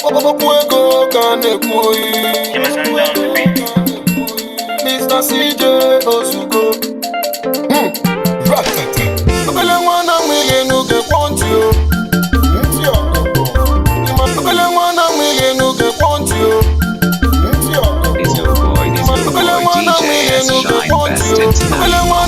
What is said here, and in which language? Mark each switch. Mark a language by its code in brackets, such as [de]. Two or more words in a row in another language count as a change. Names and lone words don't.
[ig] Okwu ego ka a na-ekwu oyi. [en] Give me some down the beat. Mister C J Osugo. Hmm. Ratata. [ig] Obele nwa na-amụ ihe n'oge kwọ ntị o. Ntị ọkụkọ. Obele nwa na-amụ ihe n'oge kwọ ntị o. [en] It's your boy, it's your boy, D J S Shine Best International.